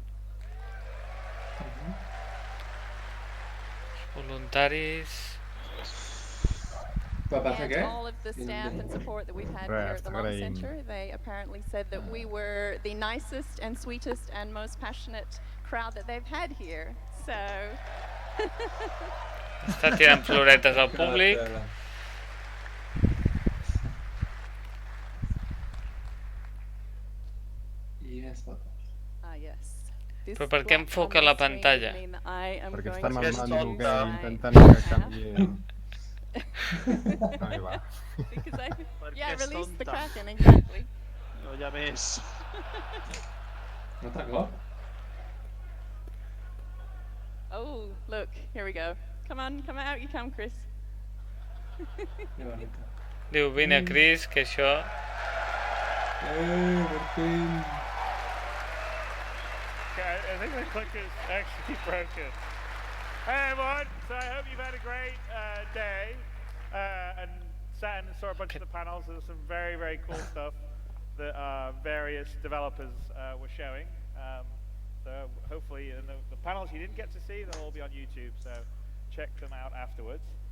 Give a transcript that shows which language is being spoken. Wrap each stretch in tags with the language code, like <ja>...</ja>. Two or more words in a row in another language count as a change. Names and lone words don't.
<ca>Voluntaris...</ca> <en>And all of the staff and support that we've had here at the Law Center. They apparently said that we were the nicest and sweetest and most passionate crowd that they've had here. So...</en> <ca>Està tirant floretes al públic.</ca> <en>Yes, yes.</en> <ca>Però per què enfoca la pantalla? Perquè està mamant que intentant que canvi... No hi va.</ca> <en>Yeah, release the Kraken, exactly.</en> <ca>No hi ha més. Un altre cop?</ca> <en>Oh, look, here we go. Come on, come out you come, Chris.</en> <ca>Diu, vine, Chris, que això... Per fin.</ca> <en>Okay, I think my clicker is actually broken. Hey everyone, so I hope you've had a great day and sat and saw a bunch of the panels. There was some very, very cool stuff that various developers were showing. So hopefully the panels you didn't get to see, they'll all be on YouTube, so check them out afterwards.</en>